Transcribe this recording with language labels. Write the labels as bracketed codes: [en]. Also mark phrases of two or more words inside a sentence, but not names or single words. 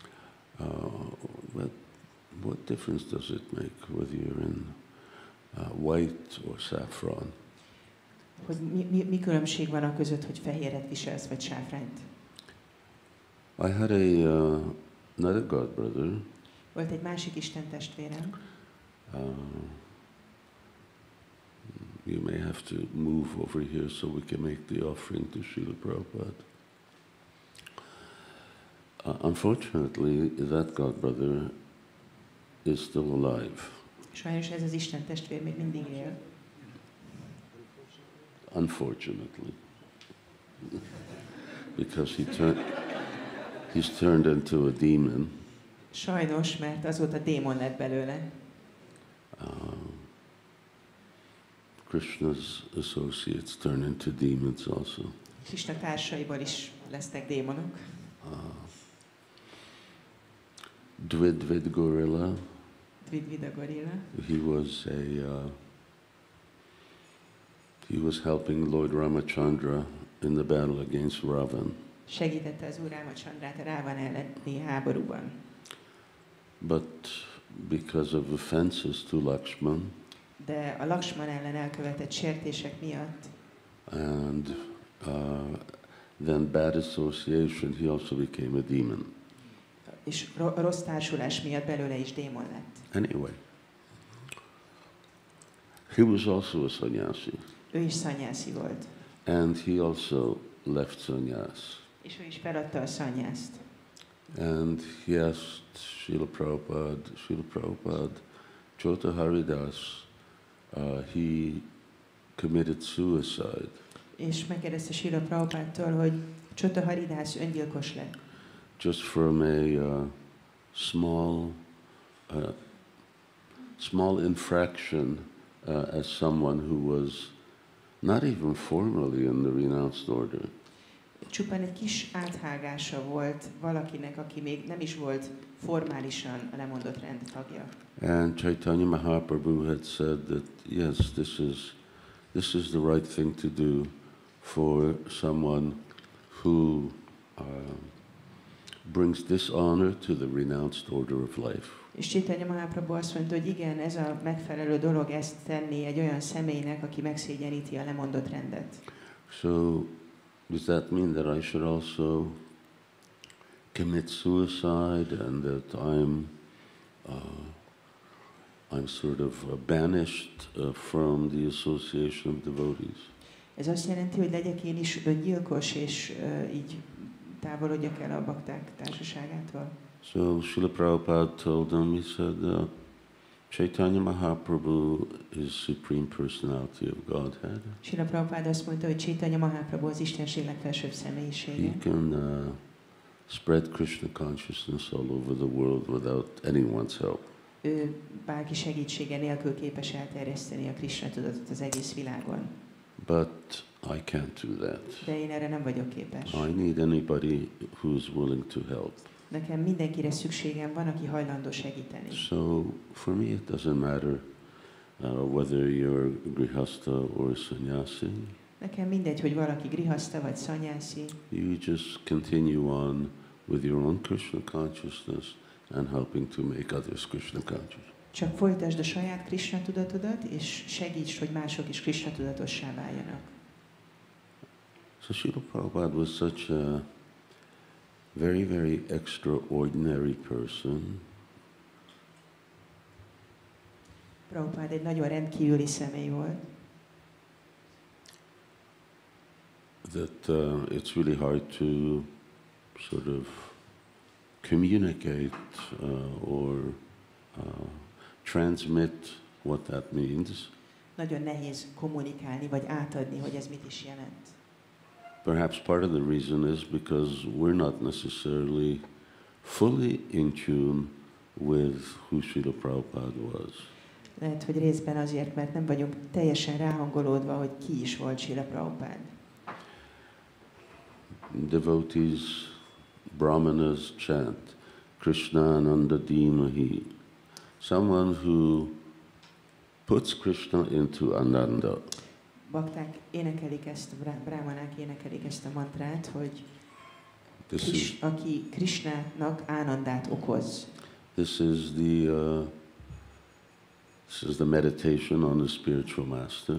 [en] What difference does it make whether you're in white or saffron? [hu] Hogy mi különbség van a között, hogy fehéret viselsz, vagy sáfrányt? [en] I had another god brother. [hu] Volt egy másik Isten testvérem. [en] You may have to move over here so we can make the offering to Srila Prabhupada. Unfortunately, that god brother is still alive. [hu] Sajnos ez az Isten testvér még mindig él. [en] Unfortunately. Because he's turned into a demon. [hu] Sajnos, mert azóta démon lett belőle. [en] Krishna's associates turn into demons also. [hu] Krishna társaiból is lesznek démonok. [en] Dvidvid gorilla. [hu] Dvidvida gorilla. [en] He was helping Lord Ramachandra in the battle against Ravan. [hu] Segítette az Úr Ramachandrát a Rávan elleni háborúban. [en] But because of offenses to Lakshman, [hu] de a Lakshman ellen elkövetett sértések miatt, [en] and then bad association, he also became a demon. [hu] És rossz társulás miatt belőle is démon lett. [en] Anyway, he was also a sannyasi. [hu] Ő is szanyászi volt. [en] And he also left sannyas. [hu] És ő is feladta a szanyászt. [en] And he asked Srila Prabhupada, Chota Haridas, he committed suicide. [hu] És megkérdezte Srila Prabhupádtól, hogy Chota Haridas öngyilkos lett. [en] Just from a small infraction as someone who was not even formally in the renounced order. [hu] Csupán egy kis áthágása volt valakinek, aki még nem is volt formálisan a lemondott rend tagja. [en] And Chaitanya Mahaprabhu had said that yes, this is the right thing to do for someone who brings dishonor to the renounced order of life. [hu] És Chaitanya Mahaprabhu azt mondta, hogy igen, ez a megfelelő dolog ezt tenni egy olyan személynek, aki megszégyeníti a lemondott rendet. [en] So does that mean that I should also commit suicide and that I'm sort of banished from the association of devotees? [hu] Ez azt jelenti, hogy legyek én is öngyilkos, és így távolodjak el a bakták társaságától. [en] So Srila Prabhupada told them, he said, Chaitanya Mahaprabhu is Supreme Personality of Godhead. [hu] Srila Prabhupada azt mondta, hogy Chaitanya Mahaprabhu az Istenség legfelsőbb személyisége. [en] He can spread Krishna consciousness all over the world without anyone's help. [hu] Ő bárki segítsége nélkül képes elterjeszteni a Krishna tudatot az egész világon. [en] But I can't do that. [hu] De én erre nem vagyok képes. [en] I need anybody who's willing to help. [hu] Nekem mindenkire szükségem van, aki hajlandó segíteni. [en] So for me it doesn't matter whether you're grihasta or sannyasi. [hu] Nekem mindegy, hogy valaki grihasta vagy szanyászi. [en] You just continue on with your own Krishna consciousness and helping to make others Krishna conscious. [hu] Csak folytasd a saját Krishna tudatodat, és segíts, hogy mások is Krishna tudatossá váljanak. [en] So Srila Prabhupada was such a very, very extraordinary person. [hu] Prabhupada egy nagyon rendkívüli személy volt. [en] That it's really hard to sort of communicate or transmit what that means. [hu] Nagyon nehéz kommunikálni vagy átadni, hogy ez mit is jelent. [en] Perhaps part of the reason is because we're not necessarily fully in tune with who Srila Prabhupada was. [hu] Lehet, hogy részben azért, mert nem vagyunk teljesen ráhangolódva, hogy ki is volt Srila Prabhupada. [en] Devotees, brahmanas chant Krishna [sa] Ananda Dhimahi. [en] Someone who puts Krishna into Ananda. [hu] Bakták énekelik ezt, brahmanák énekelik ezt a mantrát, hogy aki Krishnának ánandát okoz. [en] This is the meditation on the spiritual master.